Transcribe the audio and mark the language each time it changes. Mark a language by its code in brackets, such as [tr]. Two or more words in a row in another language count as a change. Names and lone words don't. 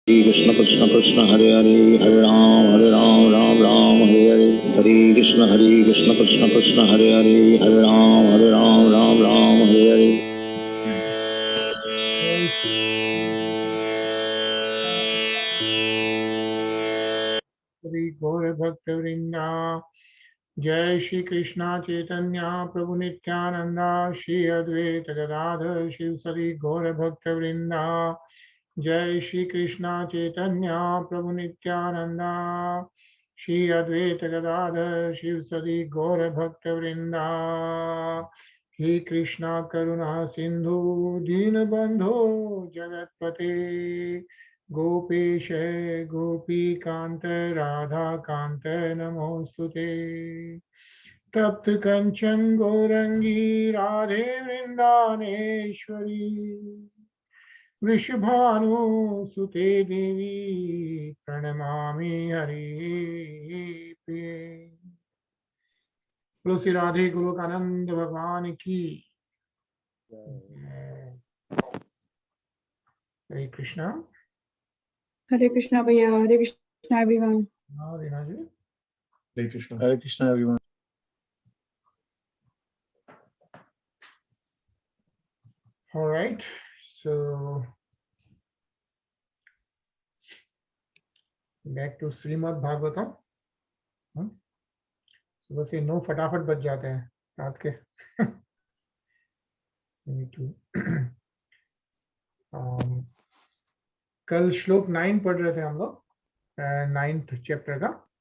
[sa] कृष्ण कृष्ण कृष्ण हरे हरे हरे राम राम राम हरे कृष्ण कृष्ण हरे राम राम हरे हरे। श्री गौर भक्त वृंदा जय श्री कृष्णा चैतन्य प्रभु नित्यानंदा श्री अद्वैत गदाधर शिव सरी गौर भक्त वृंदा जय श्री कृष्णा चैतन्य प्रभु नित्यानंदा श्री अद्वैत गदाधर शिव सरी गौर भक्त वृंदा। हे कृष्णा करुणा सिंधु दीन बंधो जगतपते गोपेश गोपीकांत राधा कांत नमोस्तुते। तप्त कंचन गौरंगी राधे वृंदानेश्वरी वृषभानुसुते देवी प्रणमामि हरिप्रिये। [hi] बोलो श्री राधे गोलोकानंद भगवान की। हरे कृष्णा। हरे कृष्णा भैया। हरे कृष्णा एवरीवन। रीना जी। हरे कृष्णा एवरीवन। [en] All right, so back to श्रीमद् भागवतम। [hi] सुबह से 9 फटाफट बज जाते हैं रात के। कल श्लोक 9 पढ़ रहे थे हम लोग, 9th चैप्टर का।